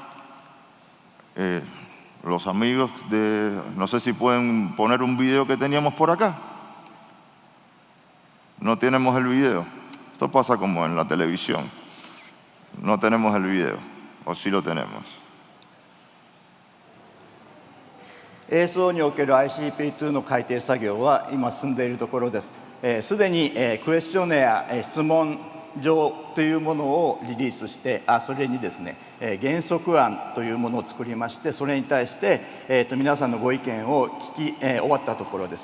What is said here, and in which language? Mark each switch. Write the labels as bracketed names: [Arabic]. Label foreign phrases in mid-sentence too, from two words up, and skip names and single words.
[Spanish] Los amigos no sé si pueden poner un video que teníamos por acá. No tenemos el video. Esto pasa como en la televisión. No tenemos el video, o sí lo tenemos. [Japanese] 映像における ICP2 の改定作業は今進んでいるところです。すでにクエスチョネア質問条というものをリリースして、それにですね、原則案というものを作りまして、それに対して、皆さんのご意見を聞き、終わったところです。